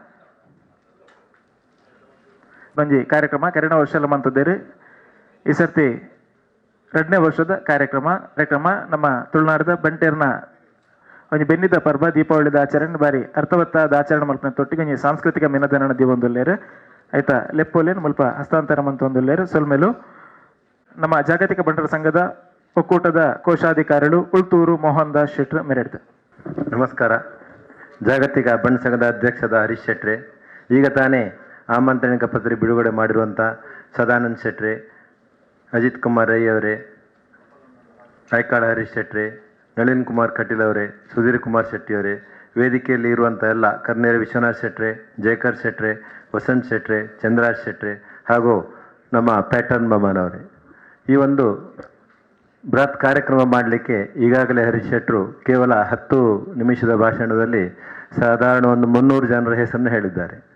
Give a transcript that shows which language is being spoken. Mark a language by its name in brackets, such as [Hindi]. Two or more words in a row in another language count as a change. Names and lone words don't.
[Tulu] ಬಂಜಿ ಕಾರ್ಯಕ್ರಮ ಕರೆನ ವರ್ಷಲ ಮಂತದ್ದೇರು ಈ ಸರ್ತಿ 2ನೇ ವರ್ಷದ ಕಾರ್ಯಕ್ರಮ ನಮ್ಮ ತುಳುನಾಡದ ಬಂಟೇರ್ನ ಒಂದು ಬೆನ್ನಿದ ಪರ್ವ ದೀಪಾವಳಿದ ಆಚರಣೆ ಬಾರಿ ಅರ್ಥವತ್ತಾದ ಆಚರಣೆ ಮಲ್ಪನ ತೊಟ್ಟಿಗೆ ಒಂದು ಸಾಂಸ್ಕೃತಿಕ ಮಿನದನ ದಿವೊಂದುಲ್ಲೇರು ಆಯ್ತಾ ಲೆಪ್ಪೋಲೇನು ಮುಲ್ಪ ಹಸ್ತಾಂತರ ಮಂತೊಂದುಲ್ಲೇರು ಸೊಲ್ಮೇಲು ನಮ್ಮ [Kannada] ಜಾಗತಿಕ ಬಂಟರ ಸಂಘದ ಒಕ್ಕೂಟದ ಕೋಶಾಧಿಕಾರಿಗಳು [Tulu] ಉಳ್ತೂರು ಮೋಹನ್ ದಾಸ್ ಶೆಟ್ರು ಮೆರೆಡ್ದು. [Kannada] ನಮಸ್ಕಾರ. ಜಾಗತಿಕ ಬಂಡ ಸಂಘದ ಅಧ್ಯಕ್ಷದ ಹರೀಶ್ ಶೆಟ್ರೆ, ಈಗ ತಾನೇ ಆಮಂತ್ರಣಿಕ ಪತ್ರಿಕೆ ಬಿಡುಗಡೆ ಮಾಡಿರುವಂಥ ಸದಾನಂದ್ ಶೆಟ್ರೆ, ಅಜಿತ್ ಕುಮಾರ್ ರೈ ಅವರೇ, ಐಕಾಳ ಹರೀಶ್ ಶೆಟ್ರೆ, ನಳಿನ್ ಕುಮಾರ್ ಕಟೀಲ್ ಅವರೇ, ಸುಧೀರ್ ಕುಮಾರ್ ಶೆಟ್ಟಿ ಅವರೇ, ವೇದಿಕೆಯಲ್ಲಿ ಇರುವಂಥ ಎಲ್ಲ ಕರ್ನೇರ ವಿಶ್ವನಾಥ್ ಶೆಟ್ರೆ, ಜಯಕರ್ ಶೆಟ್ರೆ, ವಸಂತ್ ಶೆಟ್ರೆ, ಚಂದ್ರಾಜ್ ಶೆಟ್ರೆ ಹಾಗೂ ನಮ್ಮ ಪ್ಯಾಟರ್ನ್ ಬಮನ್ ಅವರೇ, ಈ ಒಂದು ಬೃಹತ್ ಕಾರ್ಯಕ್ರಮ ಮಾಡಲಿಕ್ಕೆ ಈಗಾಗಲೇ ಹರೀಶ್ ಶೆಟ್ರು ಕೇವಲ 10 ನಿಮಿಷದ ಭಾಷಣದಲ್ಲಿ ಸಾಧಾರಣ ಒಂದು 300 ಜನರ ಹೆಸರನ್ನು ಹೇಳಿದ್ದಾರೆ.